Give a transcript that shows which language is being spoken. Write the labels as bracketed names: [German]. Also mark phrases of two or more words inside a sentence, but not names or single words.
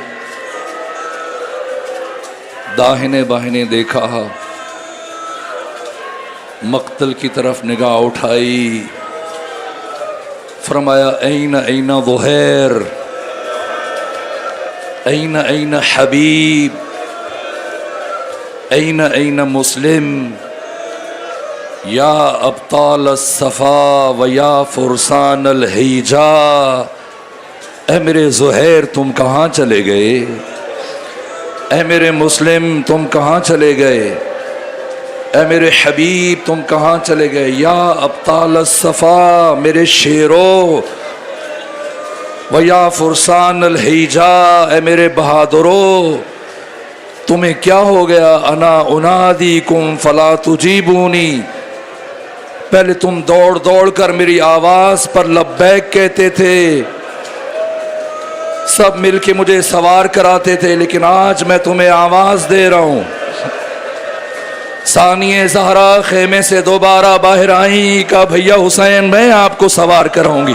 [Urdu] دائیں بائیں دیکھا، مقتل کی طرف نگاہ اٹھائی. [Arabic] फरमाया أين أين زهير، أين أين حبيب، أين أين مسلم, يا أبطال الصفا ويا فرسان الهيجا. [Urdu] اے میرے زہیر تم کہاں چلے گئے? اے میرے مسلم تم کہاں چلے گئے? اے میرے حبیب تم کہاں چلے گئے? [Arabic] يا أبطال الصفا [Urdu] میرے شیرو, [Arabic] ويا فرسان الهيجا [Urdu] اے میرے بہادرو، تمہیں کیا ہو گیا? [Arabic] أنا أناديكم فلا تجيبوني. [Urdu] پہلے تم دوڑ دوڑ کر میری آواز پر لبیک کہتے تھے، سب مل کے مجھے سوار کراتے تھے، لیکن آج میں تمہیں آواز دے رہا ہوں. ثانیِ زہرا خیمے سے دوبارہ باہر آئی، کا بھیا حسین میں آپ کو سوار کراؤں گی.